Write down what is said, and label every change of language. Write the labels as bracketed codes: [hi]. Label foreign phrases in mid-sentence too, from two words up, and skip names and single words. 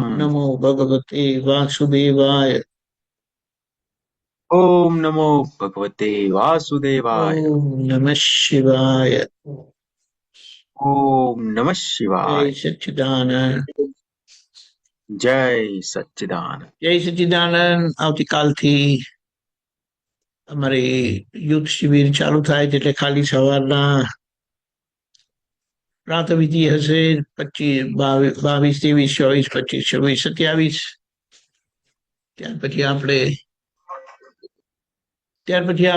[sa] नमो भगवते वासुदेवाय ओम नमो भगवते वासुदेवाय ओम नमः शिवाय ओम नमः जय शिवाय सच्चिदानंद जय सच्चिदानंद [gu] જય સચ્ચિદાનંદ આવતીકાલથી અમારી યુથ શિબિર ચાલુ થાય છે એટલે ખાલી સવારના પ્રાતવિધિ હશે 22, 23, 24, 25, 26, 27. ત્યાર પછી